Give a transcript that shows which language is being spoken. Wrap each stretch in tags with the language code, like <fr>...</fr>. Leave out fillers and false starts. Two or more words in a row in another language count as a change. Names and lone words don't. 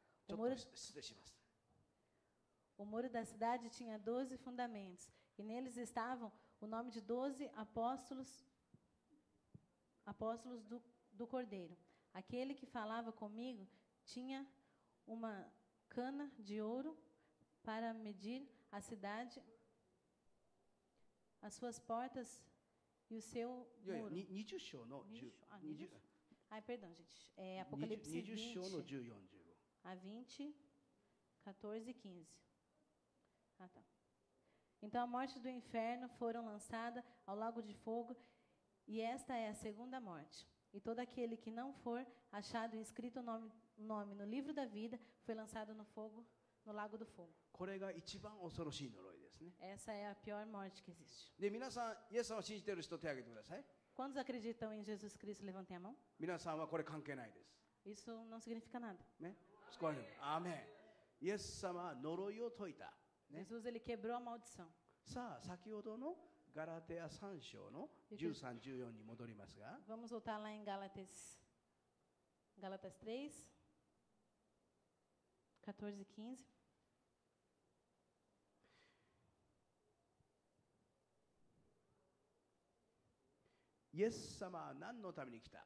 <ja>ちょっと</ja> <pt>muro,</pt> <ja>失礼します。</ja> <pt>o muro da cidade tinha 12 fundamentos, e neles estavam o nome de 12 apóstolos do Cordeiro. Aquele que falava comigo tinha uma cana de ouro para medir a cidade, as suas portas e o seu</pt> <ja>いやいや、</ja> <pt>muro.</pt> <ja>20章の10 20 20</ja> <pt>Ai, perdão, gente. É Apocalipse</pt> <ja>20 章の 20 14、15。</ja> <pt>a 20, 14 e 15. Ah, tá. Então a morte do inferno foram lançada ao lago de fogo, e esta é a segunda morte. E todo aquele que não for achado inscrito o nome no livro da vida foi lançado no fogo, no lago do fogo.</pt> <ja>これが一番恐ろしい呪いですね。</ja> <pt>Essa é a pior morte que existe.</pt> <ja>で、皆さん、イエス様を信じている人、手を挙げてください。</ja> <pt>Quantos acreditam em Jesus Cristo? Levantem a mão.</pt> <ja>皆さんはこれ関係ないです。</ja> <pt>Isso não significa nada.</pt> <ja>ね。救われる。アーメン。イエス様は呪いを解いた。ね。</ja> <pt>Jesus, ele quebrou a maldição.</pt> <ja>さあ、先ほどのガラテヤ3章の13、14に戻りますが、</ja> <pt>Vamos voltar lá em Gálatas 3, 14 e 15.</pt> <ja>イエス様は何のために来た？</ja>